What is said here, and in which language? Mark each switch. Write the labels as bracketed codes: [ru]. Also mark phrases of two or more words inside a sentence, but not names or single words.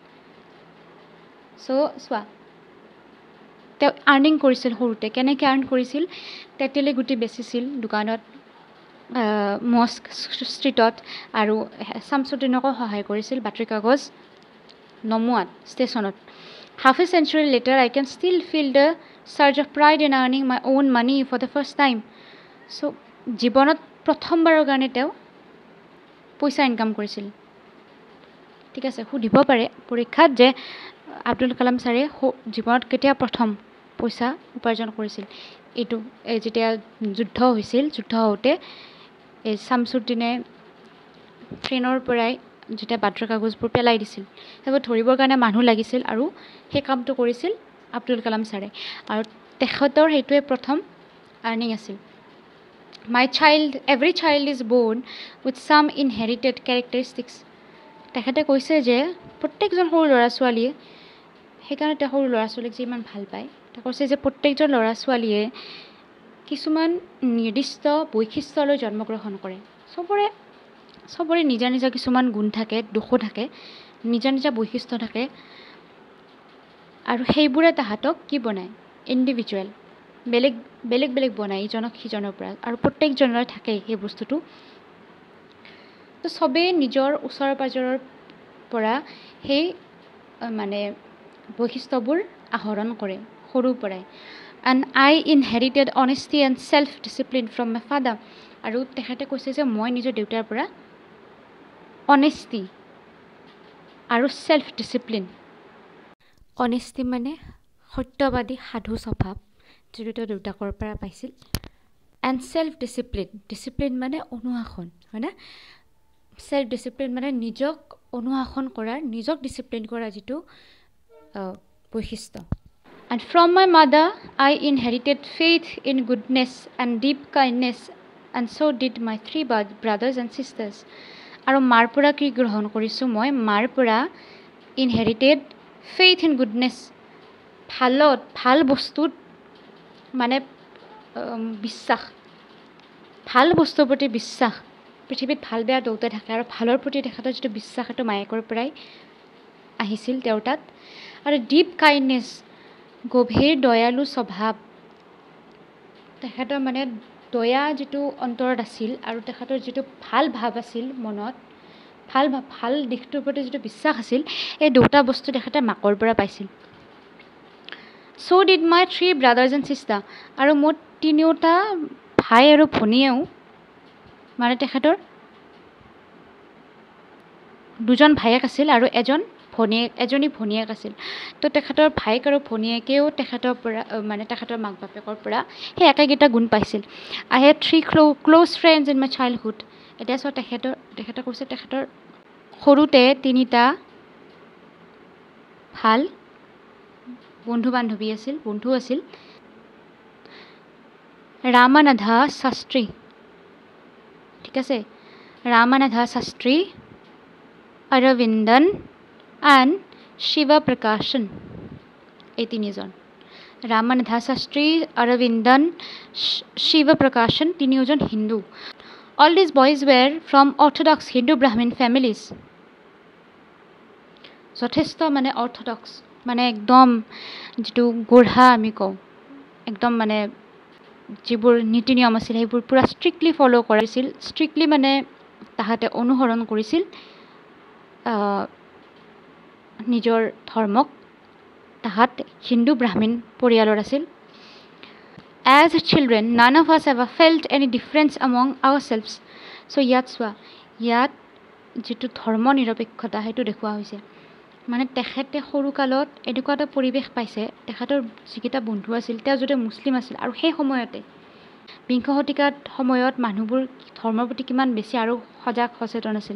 [as] চোৱা, তেওঁ আৰ্নিং কৰিছিল সৰুতে। কেনেকৈ আৰ্ণ কৰিছিল, তেতেলী গুটি বেচিছিল দোকানত, মস্ক ষ্ট্ৰীটত, আৰু শামছুদ্দিনকো সহায় কৰিছিল বাতৰি কাগজ নমোৱাত ষ্টেচনত। [en] Half a century later, I can still feel the surge of pride in earning my own money for the first time. So, [as] জীৱনত প্ৰথমবাৰৰ কাৰণে তেওঁ পইচা ইনকাম কৰিছিল। ঠিক আছে, সুধিব পাৰে পৰীক্ষাত যে আব্দুল কালাম ছাৰে জীৱনত কেতিয়া প্ৰথম পইচা উপাৰ্জন কৰিছিল। এইটো যেতিয়া যুদ্ধ হৈছিল, যুদ্ধ হওঁতে এই শামছুদ্দিনে ট্ৰেইনৰ পৰাই যেতিয়া বাতৰি কাগজবোৰ পেলাই দিছিল, সেইবোৰ ধৰিবৰ কাৰণে মানুহ লাগিছিল, আৰু সেই কামটো কৰিছিল আব্দুল কালাম ছাৰে। আৰু তেখেতৰ সেইটোৱে প্ৰথম আৰ্নিং আছিল। [en] every child is born with some inherited characteristics. [as] তেখেতে কৈছে যে প্ৰত্যেকজন সৰু ল'ৰা ছোৱালীয়ে, সেইকাৰণে তেওঁ সৰু ল'ৰা ছোৱালীক যে ইমান ভাল পায়, তেওঁ কৈছে যে প্ৰত্যেকজন ল'ৰা ছোৱালীয়ে কিছুমান নিৰ্দিষ্ট বৈশিষ্ট্যলৈ জন্মগ্ৰহণ কৰে। চবৰে নিজা নিজা কিছুমান গুণ থাকে, দোষো থাকে, নিজা নিজা বৈশিষ্ট্য থাকে, আৰু সেইবোৰে তাহাঁতক কি বনায়, ইণ্ডিভিজুৱেল, বেলেগ বেলেগ বেলেগ বনায় ইজনক সিজনৰ পৰা, আৰু প্ৰত্যেকজনৰে থাকে সেই বস্তুটো। তো চবেই নিজৰ ওচৰৰ পাজৰৰ পৰা সেই মানে বৈশিষ্ট্যবোৰ আহৰণ কৰে সৰুৰ পৰাই। [en] And I inherited honesty and self-discipline from my father. [as] আৰু তেখেতে কৈছে যে মই নিজৰ দেউতাৰ পৰা অনেষ্টি আৰু [en] self discipline, [as] অনেষ্টি মানে সত্যবাদী সাধু স্বভাৱ, যিটো তেওঁ দেউতাকৰ পৰা পাইছিল। [en] and self discipline, [as] ডিচিপ্লিন মানে অনুশাসন, হয়নে? [en] self discipline [as] মানে নিজক অনুশাসন কৰাৰ, নিজক ডিচিপ্লিন কৰাৰ যিটো বৈশিষ্ট্য। [en] And from my mother, I inherited faith in goodness and deep kindness, and so did my 3 brothers and sisters. [as] আৰু মাৰ পৰা কি গ্ৰহণ কৰিছোঁ মই, মাৰ পৰা [en] inherited faith in goodness, [as] ভাল বস্তুত মানে বিশ্বাস, ভাল বস্তুৰ প্ৰতি বিশ্বাস। পৃথিৱীত ভাল বেয়া দুয়োটাই থাকে, আৰু ভালৰ প্ৰতি তেখেতৰ যিটো বিশ্বাস, সেইটো মায়েকৰ পৰাই আহিছিল তেওঁৰ তাত। আৰু [en] deep kindness, [as] গভীৰ দয়ালু স্বভাৱ, তেখেতৰ মানে দয়া যিটো অন্তৰত আছিল, আৰু তেখেতৰ যিটো ভাল ভাৱ আছিল মনত, ভাল দিশটোৰ প্ৰতি যিটো বিশ্বাস আছিল, এই দুটা বস্তু তেখেতে মাকৰ পৰা পাইছিল। [en] So did my 3 brothers and sisters. [as] আৰু মোৰ 3টা ভাই আৰু ভনীয়েও, মানে তেখেতৰ 2জন ভায়েক আছিল আৰু এজনী ভনীয়েক আছিল। তো তেখেতৰ ভায়েক আৰু ভনীয়েকেও তেখেতৰ পৰা, মানে তেখেতৰ মাক বাপেকৰ পৰা সেই একেকেইটা গুণ পাইছিল। [en] I had 3 close friends in my childhood. [as] এতিয়া চোৱা, তেখেতে কৈছে তেখেতৰ সৰুতে 3টা ভাল বন্ধু আছিল। ৰামানাথা শাস্ত্ৰী, ঠিক আছে, ৰামানাথা শাস্ত্ৰী, অৰবিন্দন এণ্ড শিৱ প্ৰকাশন, এই 3জন। ৰামানাথা শাস্ত্ৰী, অৰবিন্দন, শিৱ প্ৰকাশন, 3জন হিন্দু। [en] All these boys were from orthodox Hindu Brahmin families. [as] যথেষ্ট মানে অৰ্থডক্স, মানে একদম যিটো গঢ়া আমি কওঁ, একদম মানে যিবোৰ নীতি নিয়ম আছিল সেইবোৰ পূৰা [en] strictly follow' [as] কৰিছিল। ষ্ট্ৰিক্টলি মানে তাহাঁতে অনুসৰণ কৰিছিল নিজৰ ধৰ্মক। তাহাঁত হিন্দু ব্ৰাহ্মণ পৰিয়ালৰ আছিল। [en] As children, none of us ever felt any difference among ourselves. [as] So ইয়াত চোৱা, ইয়াত যিটো ধৰ্ম নিৰপেক্ষতা সেইটো দেখুওৱা হৈছে। মানে তেখেতে সৰুকালত এনেকুৱা এটা পৰিৱেশ পাইছে, তেখেতৰ যিকেইটা বন্ধু আছিল তেওঁ যদি মুছলিম আছিল, আৰু সেই সময়তে বিংশ শতিকাত সময়ত মানুহবোৰ ধৰ্মৰ প্ৰতি কিমান বেছি আৰু সজাগ সচেতন আছিল।